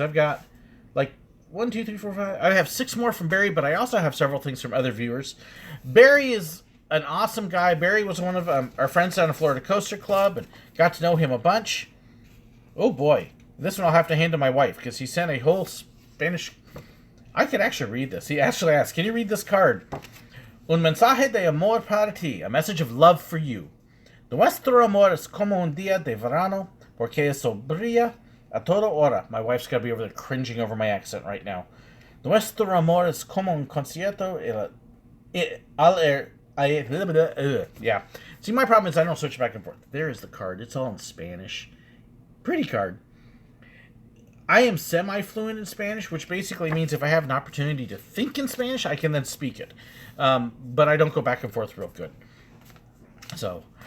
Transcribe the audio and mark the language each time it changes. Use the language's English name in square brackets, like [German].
[English] I've got, like, 1, 2, 3, 4, 5. I have 6 more from Barry, but I also have several things from other viewers. Barry is an awesome guy. Barry was one of our friends down at Florida Coaster Club, and got to know him a bunch. Oh, boy. This one I'll have to hand to my wife, because he sent a whole Spanish... I could actually read this. He actually asked, can you read this card? [Spanish] Un mensaje de amor para ti. [English] A message of love for you. [Spanish] Nuestro amor es como un día de verano, porque eso brilla a toda hora. [English] My wife's got to be over there cringing over my accent right now. [Spanish] Nuestro amor es como un concierto. [English] Yeah. See, my problem is I don't switch back and forth. There is the card. It's all in Spanish. Pretty card. I am semi-fluent in Spanish, which basically means if I have an opportunity to think in Spanish, I can then speak it. But I don't go back and forth real good. So...